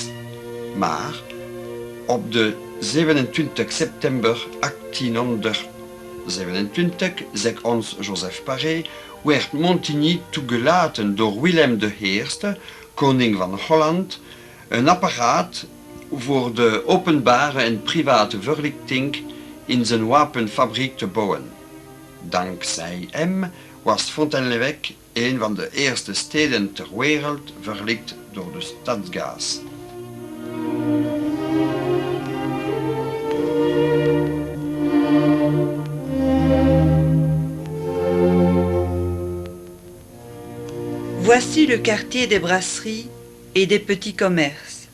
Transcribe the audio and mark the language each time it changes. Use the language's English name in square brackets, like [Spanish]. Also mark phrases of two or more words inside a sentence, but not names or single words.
[Dutch] Maar op de 27 september 1827, zegt ons Joseph Paré, werd Montigny toegelaten door Willem I, koning van Holland, een apparaat voor de openbare en private verlichting in zijn wapenfabriek te bouwen. Dankzij hem was Fontaine-l'Évêque een van de eerste steden ter wereld verlicht door de stadsgas. [French] Voici le quartier des brasseries et des petits commerces.